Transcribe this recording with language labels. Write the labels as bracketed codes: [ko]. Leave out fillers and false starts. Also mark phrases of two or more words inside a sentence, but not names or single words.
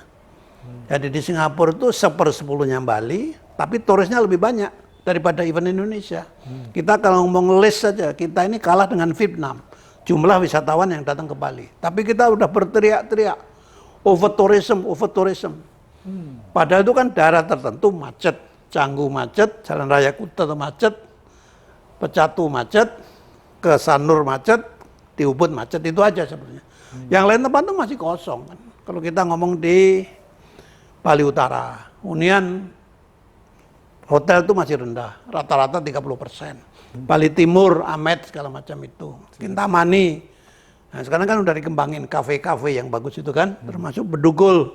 [id] Jadi di Singapura itu 1/10-nya Bali, tapi turisnya lebih banyak daripada event Indonesia. Kita kalau ngomong list saja, kita ini kalah dengan Vietnam. Jumlah wisatawan yang datang ke Bali. Tapi kita udah berteriak-teriak, [en] over tourism. [id] Padahal itu kan daerah tertentu macet. Canggu macet, Jalan Raya Kuta macet, Pecatu macet, ke Sanur macet, di Ubud macet, itu aja sebenarnya. Yang lain tempat itu masih kosong kan. Kalau kita ngomong di Bali Utara, hunian hotel itu masih rendah, rata-rata 30%. Bali Timur, Amet, segala macam itu. Kintamani. Nah, sekarang kan udah dikembangin kafe-kafe yang bagus itu kan, termasuk Bedugul.